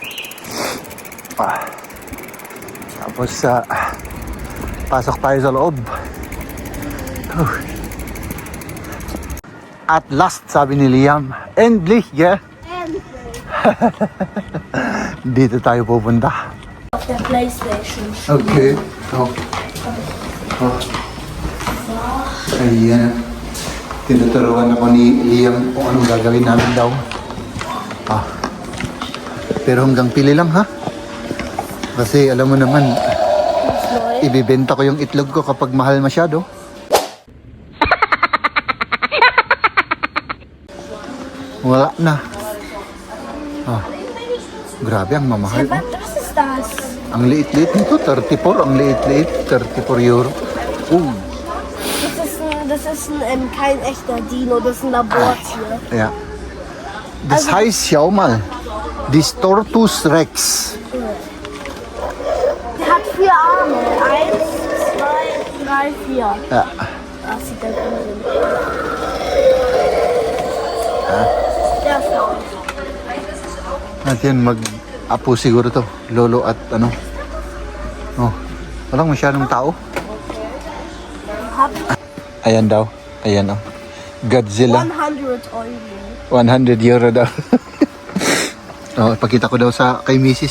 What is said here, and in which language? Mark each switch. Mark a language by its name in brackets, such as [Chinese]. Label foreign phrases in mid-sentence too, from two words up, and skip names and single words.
[Filipino] Tapos pasok tayo sa loob. [English] At last, [Filipino] sabi ni Liam, endlich, yeah? Dito tayo pupunta. [German] Auf der PlayStation. [Filipino] Okay. Ayan. Tinuturuan ako ni Liam kung anong gagawin namin daw. Pero hanggang pili lang ha. Kasi alam mo naman, ibibenta ko yung itlog ko kapag mahal masyado. Wala na. Grabe ang mamahal. Oh. [German] Was ist das? [Filipino] Ang liit-liit nito, 34. Ang liit-liit, 34 euro. [German] Das ist kein echter Dino, das ist ein Labortier. Ja. Das heißt, schau mal, die Tortoise Rex. Der hat 4 Arme. 1, 2, 3, 4. Ja. Das sieht der gut aus. Der ist laut. [Filipino] At yan, mag-apo siguro to. Lolo at ano. Walang masyadong tao. Ayan daw. Ayan Godzilla. 100 Euro. 100 euro daw. Pakita ko daw sa kay Mrs.